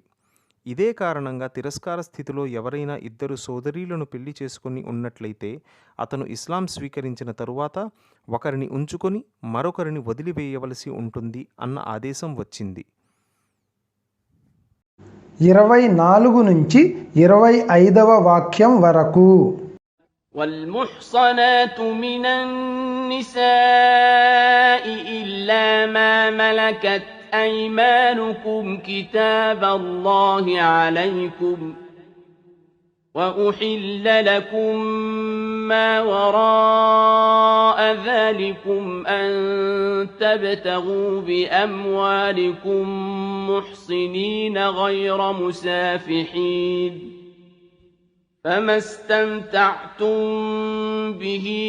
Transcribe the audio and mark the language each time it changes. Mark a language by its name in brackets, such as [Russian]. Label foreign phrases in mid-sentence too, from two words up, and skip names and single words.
[Telugu] ఇదే కారణంగా తిరస్కార స్థితిలో ఎవరైనా ఇద్దరు సోదరీలను పెళ్లి చేసుకుని ఉన్నట్లయితే అతను ఇస్లాం స్వీకరించిన తరువాత ఒకరిని ఉంచుకొని మరొకరిని వదిలివేయవలసి ఉంటుంది అన్న ఆదేశం వచ్చింది. 24 నుంచి 25వ వాక్యం వరకు. [Arabic] والمحصنات من النساء إلا ما ملكت أيمانكم كتاب الله عليكم وأحل لكم ما وراء ذلكم أن تبتغوا بأموالكم محصنين غير مسافحين فما استمتعتم به